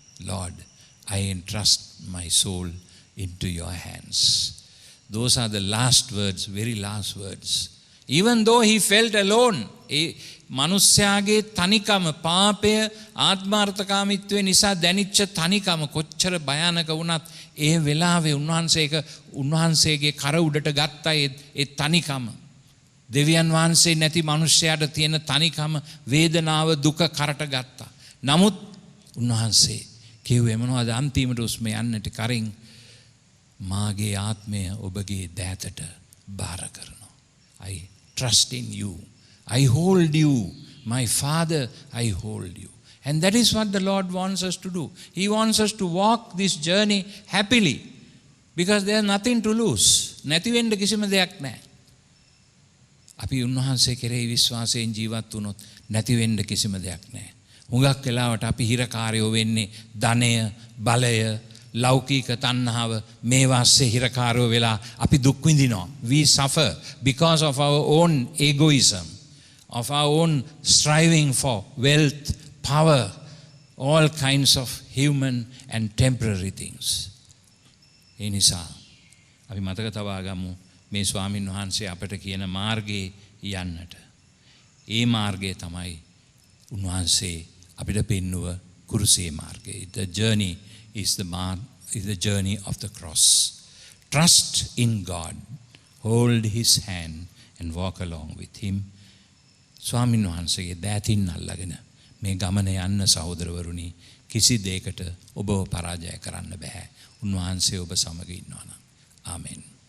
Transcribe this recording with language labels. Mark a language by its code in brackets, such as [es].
[en] Lord, I entrust my soul into your hands. Those are the last words, very last words. Even though he felt alone, [si] මනුස්සයාගේ තනිකම පාපය ආත්මාර්ථකාමීත්වය නිසා දැනිච්ච තනිකම කොච්චර භයානක වුණත් ඒ වෙලාවේ උන්වහන්සේගේ කර උඩට ගත්තා ඒ තනිකම. දෙවියන් වහන්සේ නැති මනුෂ්‍යයාට තියෙන තනිකම වේදනාව දුක කරට ගත්තා. නමුත් උන්වහන්සේ කිව්වේ මොනවද අන්තිමට උස්ම යන්නට කරින් මාගේ ආත්මය ඔබගේ දෑතට බාර කරනවා. [en] I trust in you. I hold you. My Father, I hold you. And that is what the Lord wants us to do. He wants us to walk this journey happily because there is nothing to lose. [si] නැති වෙන්න කිසිම දෙයක් නැහැ. අපි උන්වහන්සේ කෙරෙහි විශ්වාසයෙන් ජීවත් වුණොත් නැති වෙන්න කිසිම දෙයක් නැහැ. හුඟක් වෙලාවට අපි හිරකාරයෝ වෙන්නේ ධනය, බලය, ලෞකික තණ්හාව මේවාස්සේ හිරකාරයෝ වෙලා අපි දුක් විඳිනවා. [en] We suffer because of our own egoism, of our own striving for wealth, power, all kinds of human and temporary things. [si] ඒ නිසා අපි මතක තබා ගමු මේ ස්වාමින් වහන්සේ අපට කියන මාර්ගයේ යන්නට. ඒ මාර්ගය තමයි උන්වහන්සේ අපිට පෙන්වුව කුරුසේ මාර්ගය. [en] The journey is the journey of the cross. Trust in God. Hold his hand and walk along with him. [si] ස්වාමින් වහන්සේගේ දෑතින් අල්ලගෙන මේ ගමන යන්න සහෝදරවරුනි කිසි දෙයකට ඔබව පරාජය කරන්න බෑ. උන්වහන්සේ ඔබ සමග ඉන්නවා නම්. ආමෙන්.